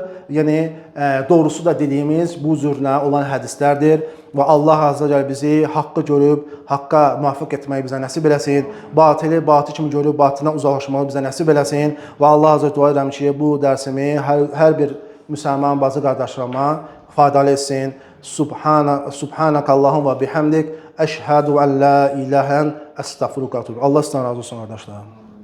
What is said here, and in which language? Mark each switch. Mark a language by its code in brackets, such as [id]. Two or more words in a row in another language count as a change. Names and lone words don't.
[az] Yəni doğrusu da dediyimiz bu cürlə olan hədislərdir. Və Allah [ar] عز وجل [az] bizi haqqı görüb, haqqa müvəffəq etməyi bizə nəsib eləsin. Batili batıl kimi görüb, batildən uzaqlaşmağı bizə nəsib eləsin. Və Allah azza dua edirəm ki, bu dərsimi hər bir müsəlman bacı qardaşlarıma faydalı etsin. [ar] سبحانك اللهم بحمدك. أشهد أن لا إله أستغفرك. [az] Allah sizdən razı olsun qardaşlar.